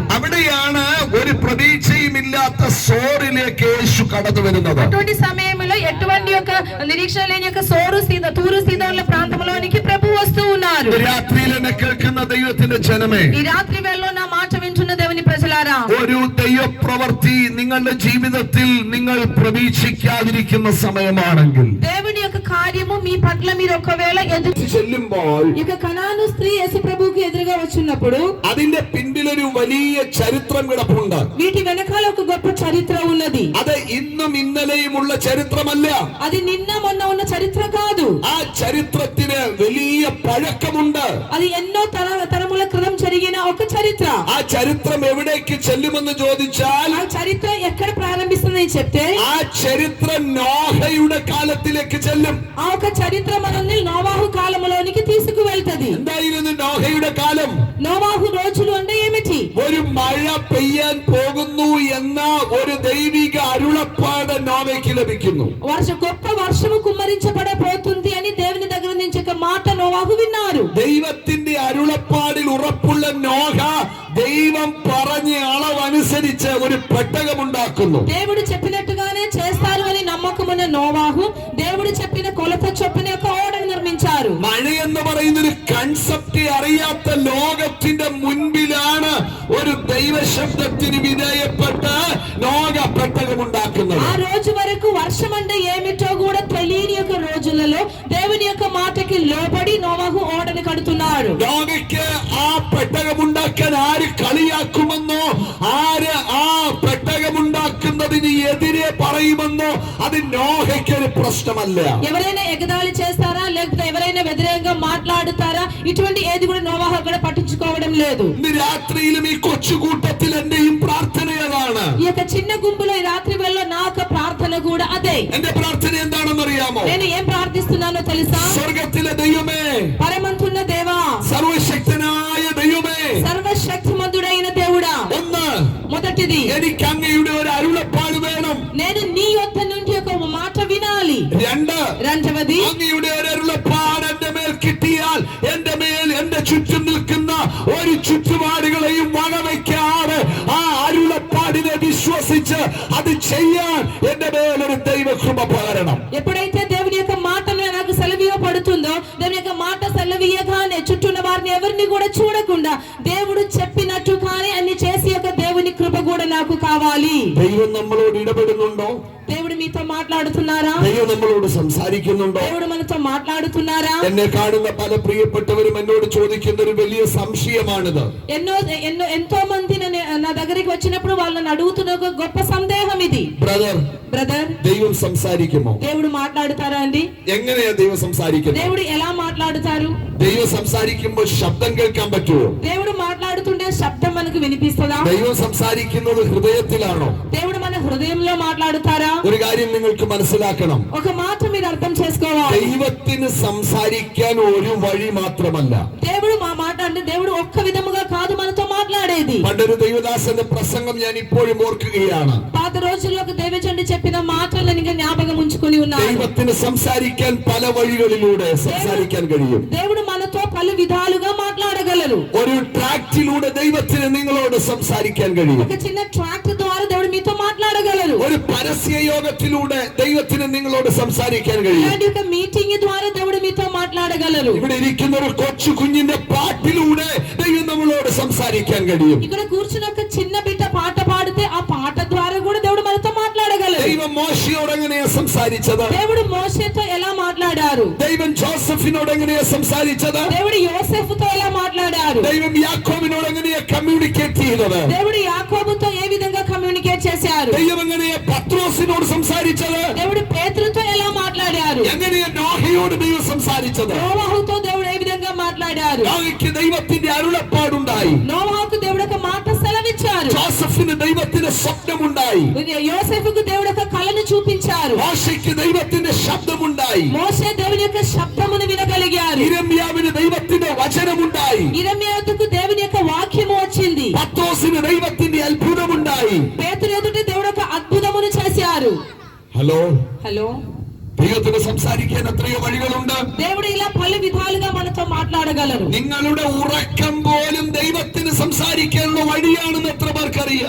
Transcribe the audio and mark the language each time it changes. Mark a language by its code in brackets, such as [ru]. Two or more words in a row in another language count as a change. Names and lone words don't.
[ml] അവിടെയാണ് ഒരു പ്രതീക്ഷയുമില്ലാത്ത സോറിലേക്ക് യേശു കടന്നു വരുന്നത്. [te] అటువంటి సమయంలో ఎటువంటి యొక్క నిరీక్షణ లేని యొక్క తూరు సీదోన్ల ప్రాంతంలోనికి ప్రభు వస్తూ ఉన్నారు. [ml] രാത്രിയിൽ എന്നെ കേൾക്കുന്ന ദൈവത്തിന്റെ ജനമേ, [te] ఈ రాత్రి వేళలో నా మాట వింటున్న వింటున్న దేవుని ప్రజలారా, [ml] ഒരു ദൈവപ്രവൃത്തി നിങ്ങളുടെ ജീവിതത്തിൽ നിങ്ങൾ പ്രതീക്ഷിക്കാതിരിക്കുന്ന സമയമാണെങ്കിൽ, [te] దేవుని యొక్క కార్యము మీ పట్ల మీరు ఒకవేళ ఎదురు [ml] ചെല്ലുമ്പോൾ [te] ఇక కనాను స్త్రీ యేసు ప్రభువుకి ఎదురుగా వచ్చినప్పుడు [ml] അതിന്റെ പിന്നിലൊരു വലിയ ചരിത്രം കിടപ്പുണ്ട്. [te] వీటి వెనకాల ఒక గొప్ప చరిత్ర ఉన్నది. [ml] അത് ഇന്നും ഇന്നലെയുമുള്ള ചരിത്രമല്ല. [te] అది నిన్న మొన్న ఉన్న చరిత్ర కాదు. [ml] ആ ചരിത്രത്തിന് വലിയ പഴക്കമുണ്ട്. [te] అది ఎన్నో తరముల క్రితం జరిగిన ఒక చరిత్ర. [ml] ആ ചരിത്രം എവിടേക്ക് ചെല്ലുമെന്ന് ചോദിച്ചാൽ, [te] ఆ చరిత్ర ఎక్కడ ప్రారంభిస్తుందని చెప్తే, [ml] ആ ചരിത്രം നോഹയുടെ കാലത്തിലേക്ക് ചെല്ലും. [te] ఆ ఒక చరిత్ర మనల్ని నోవాహు కాలంలోనికి తీసుకువెళ్తది. [ml] എന്തായിരുന്നു നോഹയുടെ കാലം? [te] నోవాహు రోజులు అంటే ఏమిటి? [ml] ഒരു മഴ പെയ്യാൻ പോകുന്നു എന്ന ഒരു ദൈവിക അരുളപ്പാട് നോവയ്ക്ക് ലഭിക്കുന്നു. [te] గొప్ప వర్షము కుమ్మరించబడబోతుంది అని దేవుని దగ్గర నుంచి ఒక మాట నోవాహు విన్నారు. [ml] ദൈവത്തിന്റെ അരുളപ്പാടിൽ ഉറപ്പുള്ള നോഹ ദൈവം പറഞ്ഞ അളവനുസരിച്ച് ഒരു പെട്ടകമുണ്ടാക്കുന്നു. [te] దేవుడు చెప్పినట్టుగానే చేస్తారు అని నమ్మకమున్న నోవాహు దేవుడు చెప్పిన కొలత చొప్పున ఒక ఓడను నిర్మించారు. [ml] മഴ എന്ന് പറയുന്ന ഒരു കൺസെപ്റ്റ് അറിയാത്ത ലോകത്തിന്റെ മുൻപിലാണ് ഒരു ദൈവശബ്ദത്തിന് വിധേയപ്പെട്ട് നോഹ പെട്ടകമുണ്ടാക്കുന്നത്. [te] ఆ రోజు వరకు వర్షం అంటే ఏమిటో కూడా తెలియని యొక్క రోజులలో దేవుని యొక్క మాటకి లోబడి నోవాహు ఓడను కడుతున్నాడు. [ml] നോഹയ്ക്ക് ആ പെട്ടകമുണ്ടാക്കാൻ ആര് കളിയാക്കുമെന്നോ, ആര് ആ പെട്ടകമുണ്ടാക്കുന്നതിന് എതിരെ പറയുമെന്നോ, അത് നോഹയ്ക്ക് ഒരു പ്രശ്നമല്ല. [te] ఎవరైనా ఎగదాళి చేస్తారా లేకపోతే ఎవరైనా వ్యతిరేకంగా మాట్లాడుతారా, ఇటువంటి ఏది కూడా నోవాహు అక్కడ పట్టించుకోవడం లేదు. [ml] ഇന്ന് രാത്രിയിലും ഈ കൊച്ചുകൂട്ടത്തിൽ എന്റെയും പ്രാർത്ഥന അതാണ്. [te] ఈ యొక్క చిన్న గుంపులో ఈ రాత్రి వేళ నా యొక్క ప్రార్థన కూడా అదే. [ml] എന്റെ പ്രാർത്ഥന എന്താണെന്ന് അറിയാമോ? [te] నేను ఏం ప్రార్థిస్తున్నానో తెలుసా? [ml] സ്വർഗത്തിലെ ദൈവമേ, [te] పరమంతున్న దేవా, [ml] സർവശക്തനായ ദൈവമേ, [te] సర్వశక్తిమంతుడైన దేవుడా, [ml] ഒന്ന്, [te] మొదటిది [ml] എനിക്ക് അങ്ങയുടെ ഒരു അരുളപ്പാട് വേണം. [te] నేను నీ యొద్ద నుండి ఒక మాట వినాలి. [ml] രണ്ട്, [te] రెండవది, [ml] അങ്ങയുടെ ഒരു അരുളപ്പാട് എന്റെ മേൽ കിട്ടിയാൽ എന്റെ മേൽ എന്റെ ചുറ്റും നിൽക്കുന്ന ഒരു ചുറ്റുപാടുകളെയും വകവയ്ക്കാതെ ആ അരുളപ്പാടിനെ വിശ്വസിച്ച് അത് ചെയ്യാൻ എന്റെ മേൽ ഒരു ദൈവകൃപ പകരണം. [te] ఎప్పుడైతే దేవుని యొక్క మాటలు నాకు సెలవీయబడుతుందో, దేవుని యొక్క మాట సెలవీయగానే చుట్టూన్న వారిని ఎవరిని కూడా చూడకుండా దేవుడు చెప్పినట్టుగానే అన్ని చేసి యొక్క దేవుని కృప కూడా నాకు కావాలి. [ml] ദൈവം നമ്മളോട് ഇടപെടുന്നുണ്ടോ? [te] దేవుడు మీతో మాట్లాడుతున్నారా? [ml] ദൈവം നമ്മളോട് സംസാരിക്കുന്നുണ്ടോ? [te] దేవుడు మనతో మాట్లాడుతున్నారా? [ml] എന്നെ കാണുന്ന പല പ്രിയപ്പെട്ടവരും എന്നോട് ചോദിക്കുന്ന ഒരു വലിയ സംശയമാണിത്. [te] ఎంతో మంది నా దగ్గరికి వచ్చినప్పుడు వాళ్ళని అడుగుతున్న ఒక గొప్ప సందేహం ఇది. బ్రదర్, [ml] ദൈവം സംസാരിക്കുമോ? [te] దేవుడు మాట్లాడుతారా అండి? [ml] എങ്ങനെയാ ദൈവം സംസാരിക്കുന്നത്? [te] దేవుడు ఎలా మాట్లాడుతారు? [ml] ദൈവം സംസാരിക്കുമ്പോൾ ശബ്ദം കേൾക്കാൻ പറ്റുമോ? [te] దేవుడు మాట్లాడుతుంటే శబ్దం మనకు వినిపిస్తుందా? [ml] ദൈവം സംസാരിക്കുന്നത് ഹൃദയത്തിലാണോ? [te] దేవుడు మన హృదయంలో మాట్లాడుతారా? [ml] ഒരു കാര്യം നിങ്ങൾക്ക് മനസ്സിലാക്കണം. [te] ఒక మాట మీరు అర్థం చేసుకోవాలి. [ml] ദൈവത്തിന് സംസാരിക്കാൻ ഒരു വഴി മാത്രമല്ല. [te] దేవుడు మా మాట అంటే దేవుడు ఒక్క విధముగా కాదు మనతో మాట్లాడేది. [ml] പണ്ടൊരു ദൈവദാസന്റെ പ്രസംഗം ഞാൻ ഇപ്പോഴും ഓർക്കുകയാണ്. [te] పాత రోజుల్లో ఒక దైవజనుడు చెప్పిన మాటలను ఇంకా జ్ఞాపకం ఉంచుకొని ఉన్నాను. [ml] ദൈവത്തിന് സംസാരിക്കാൻ പല വഴികളിലൂടെ സംസാരിക്കാൻ കഴിയും. [te] దేవుడు మనతో పలు విధాలుగా మాట్లాడగలరు. [ml] ഒരു ട്രാക്റ്റിലൂടെ ദൈവത്തിന് നിങ്ങളോട് സംസാരിക്കാൻ കഴിയും. [te] ఒక చిన్న ట్రాక్ట్ ద్వారా దేవుడు మీతో మాట్లాడగలరు. [ml] ഒരു പരസ്യ യോഗത്തിലൂടെ ദൈവത്തിന് നിങ്ങളോട് സംസാരിക്കാൻ കഴിയും. [te] ఇలాంటి ఒక మీటింగ్ ద్వారా దేవుడు మీతో మాట్లాడగలరు. [ml] ഇവിടെ ഇരിക്കുന്ന ഒരു കൊച്ചു കുഞ്ഞിന്റെ പാട്ടിലൂടെ ദൈവം നമ്മളോട് സംസാരിക്കാൻ കഴിയും. [te] ఇక్కడ కూర్చున్న ఒక చిన్న బిడ్డ పాట పాడితే ఆ పాట ద్వారా కూడా దేవుడు మనతో మాట్లాడగలరు. [ml] ദൈവം മോശയോട് എങ്ങനെയാ സംസാരിച്ചത്? [te] దేవుడు మోషేతో ఎలా మాట్లాడారు? [ml] ദൈവം ജോസഫിനോട് എങ്ങനെയാ സംസാരിച്ചത്? [te] దేవుడు యోసేపుతో ఎలా మాట్లాడారు? [ml] ദൈവം യാക്കോബിനോട് എങ്ങനെയാ കമ്മ്യൂണിക്കേറ്റ് ചെയ്തത്? [te] దేవుడు యాకోబుతో ఏ విధంగా కమ్యూనికేట్ చేశారు? [ml] ദൈവം എങ്ങനെയാ പത്രോസിനോട് സംസാരിച്ചത്? [te] దేవుడు పేతురుతో ఎలా మాట్లాడారు? [ml] എങ്ങനെയാ നോഹയോട് ദൈവം സംസാരിച്ചത്? [te] నోవాహుతో దేవుడు ఏ విధంగా మాట్లాడారు? [ml] നോഹയ്ക്ക് ദൈവത്തിന്റെ അരുളപ്പാടുണ്ടായി. [te] నోవాహుకు దేవుడు ఒక మాట సెలవిచ్చారు. [ml] ജോസഫിന് ദൈവത്തിന്റെ സ്വപ്നമുണ്ടായി. [te] యోసేపుకు దేవుడు ఒక కళను చూపించారు. [ml] മോശയ്ക്ക് ദൈവത്തിന്റെ ശബ്ദമുണ്ടായി. [te] మోషే దేవుని యొక్క శబ్దమును వినగలిగారు. [ml] ഇരമ്യാവിന് ദൈവത്തിന്റെ വചനമുണ്ടായി. [te] ఇరమ్యాకు దేవుని యొక్క వాక్యము వచ్చింది. [ml] പത്രോസിന് ദൈവത്തിന്റെ അത്ഭുതമുണ്ടായി. [te] పేతురు ఎదుట దేవుడు ఒక అద్భుతమును చేశారు. హలో [ml] ദൈവത്തിന് സംസാരിക്കാൻ എത്രയോ വഴികളുണ്ട്. [te] దేవుడు ఇలా పలు విధాలుగా మనతో మాట్లాడగలరు. [ml] നിങ്ങളുടെ ഉറക്കം പോലും ദൈവത്തിന് സംസാരിക്കാനുള്ള വഴിയാണെന്ന് എത്ര പേർക്കറിയാം?